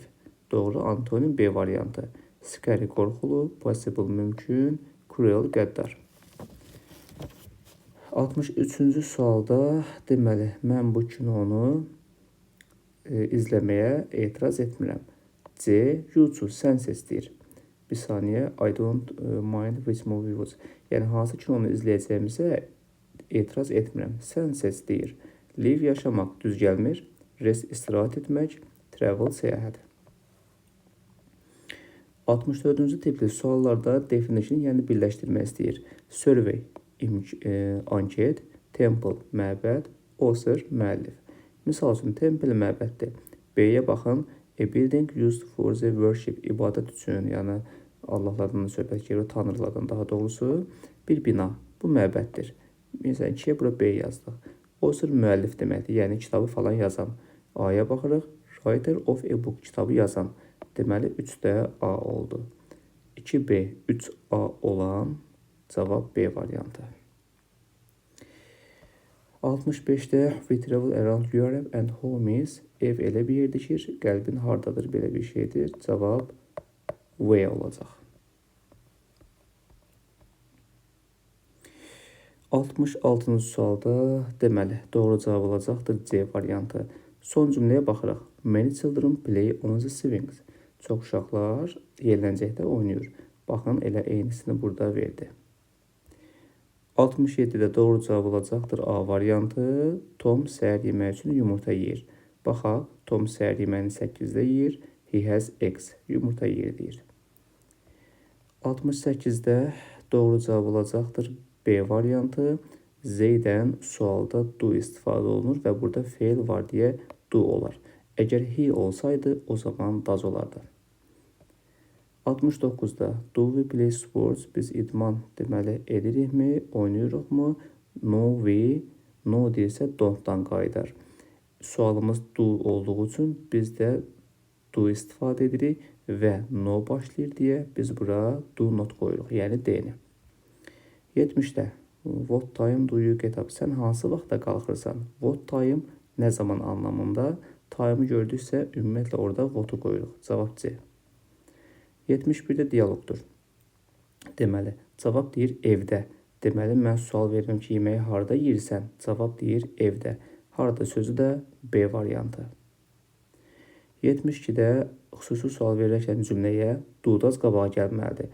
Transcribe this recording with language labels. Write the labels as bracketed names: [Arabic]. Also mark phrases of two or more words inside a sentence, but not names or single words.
[Azerbaijani] Doğru antonim B variantı. Scary, qorxulu, possible, mümkün, cruel, qəddar. 63-cü sualda deməli mən bu kinonu izləməyə etiraz etmirəm. [English] C. You choose, [Azerbaijani] sən seç deyir. Bir saniyə, [English] I don't mind which movie was. [Azerbaijani] Yəni hansı kinonu izləyəcəyimizə etiraz etmirəm. Sən seç deyir. Live, yaşamaq düz gəlmir. Rest, istirahət etmək. Travel, səyahət. 64-cü tipli suallarda definition, yəni birləşdirmək istəyir. Survey, anket, temple, məbəd, author, müəllif. Misal üçün, temple məbəddir. B-yə baxın, [English] a building used for the worship, [Azerbaijani] ibadət üçün, yəni Allahlardan söhbət gedir, tanrılardan daha doğrusu, bir bina. Bu məbəddir. Məsələn, 2-yə bura B yazdıq. Author müəllif deməkdir, yəni kitabı falan yazan. A-ya baxırıq, [English] writer of a book, [Azerbaijani] kitabı yazan. Deməli, 3-də A oldu. 2B, 3A olan cavab B variantı. [English] 65-də we travel around Europe and home is, [Azerbaijani] ev elə bir yerdir ki, qəlbin hardadır, belə bir şeydir. Cavab V olacaq. 66-cı sualda deməli doğru cavab olacaqdır C variantı. Son cümləyə baxırıq. [English] Many children play on the swings. [Azerbaijani] Çox uşaqlar yerləncəkdə oynayır. Baxın, elə eynisini burada verdi. 67-də doğru cavab olacaqdır A variantı. Tom səhər yemək üçün yumurta yeyir. Baxaq, Tom səhər yeməyini 8-də yeyir. [English] He has eggs. [Azerbaijani] Yumurta yeyir deyir. 68-də doğru cavab olacaqdır B variantı. Z-dən sualda do istifadə olunur və burada fail var deyə do olar. Əgər he olsaydı, o zaman does olardı. [English] 69-da do we play sports, [Azerbaijani] biz idman deməli edirikmi, oynayırıqmı? [English] No we, no [Azerbaijani] deyirsə don't-dan qayıdar. Sualımız do olduğu üçün biz də do istifadə edirik və no başlayır deyə biz bura [English] do not [Azerbaijani] qoyuruq, yəni D-ni. [English] 70-də what time do you get up? [Azerbaijani] Sən hansı vaxtda qalxırsan? [English] What time [Azerbaijani] nə zaman anlamında? Time'ı gördüksə ümumiyyətlə orada what'u qoyuruq. Cavab C. 71-də dialoqdur. Deməli, cavab deyir evdə. Deməli, mən sual verirəm ki, yeməyi harda yeyirsən? Cavab deyir evdə. Harda sözü də B variantı. 72-də xüsusi sual verirəkən cümləyə do-daz qabağa gəlməlidir.